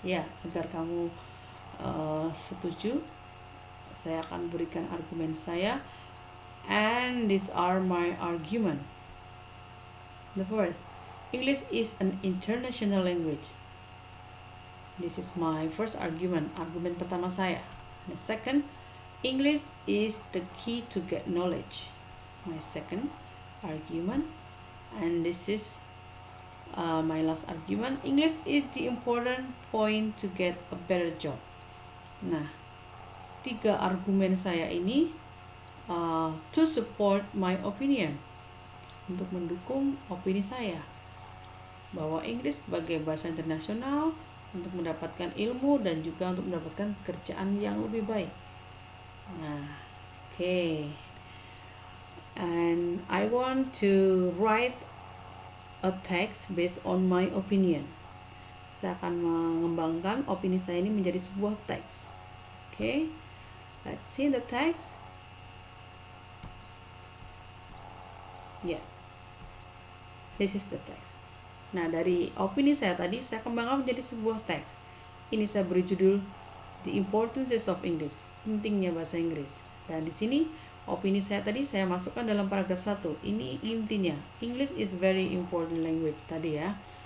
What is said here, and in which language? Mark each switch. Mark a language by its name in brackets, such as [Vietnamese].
[Indonesian] Ya, agar kamu setuju, saya akan berikan argumen saya. [English] And these are my argument. The first, English is an international language. This is my first argument, [Indonesian] argumen pertama saya. [English] The second, English is the key to get knowledge. My second argument, and this is my last argument, English is the important point to get a better job. [Indonesian] Nah, tiga argumen saya ini [English] to support my opinion, [Indonesian] untuk mendukung opini saya bahwa Inggris sebagai bahasa internasional untuk mendapatkan ilmu dan juga untuk mendapatkan pekerjaan yang lebih baik. Nah, okay. [English] And I want to write a text based on my opinion. [Indonesian] Saya akan mengembangkan opini saya ini menjadi sebuah teks. [English] Okay, let's see the text. Yeah, this is the text. [Indonesian] Nah, dari opini saya tadi, saya kembangkan menjadi sebuah teks. Ini saya beri judul The Importance of English, pentingnya bahasa Inggris. Dan di sini, opini saya tadi saya masukkan dalam paragraf 1. Ini intinya, [English] English is very important language [Indonesian] tadi ya.